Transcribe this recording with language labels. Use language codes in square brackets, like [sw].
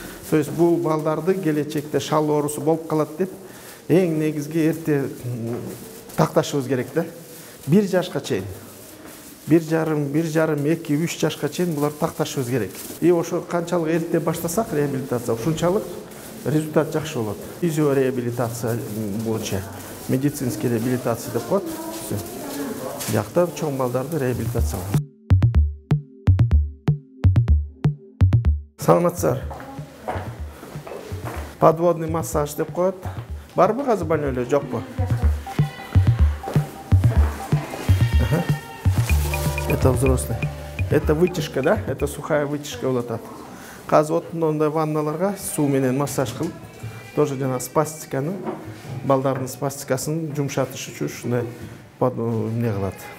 [ky] То есть бул балдарды келечекте шал оорусу болуп калат деп эң негизги эрте такташыбыз керек да. 1 жашка чейин. 1,5, 2, 3 жашка чейин булар такташыбыз керек. И ошо канчалык эрте баштасак реабилитация, ушунчалык результат жакшы болот. Физиореабилитация боюнча, медицинский реабилитация деп коет. Жакта чоң балдарды реабилитациялайт. Саламатсыздар. Подводный массаж деп коет. Барбы азыр больной, жокпу? [ru] Это взрослый. Это вытяжка, да? Это сухая вытяжка болот. [ky] Казыр отундай ванналарга суу менен массаж кылып, тоже жана спастиканы, балдардын спастикасын жумшатыш үчүн ушундай эмне кылат.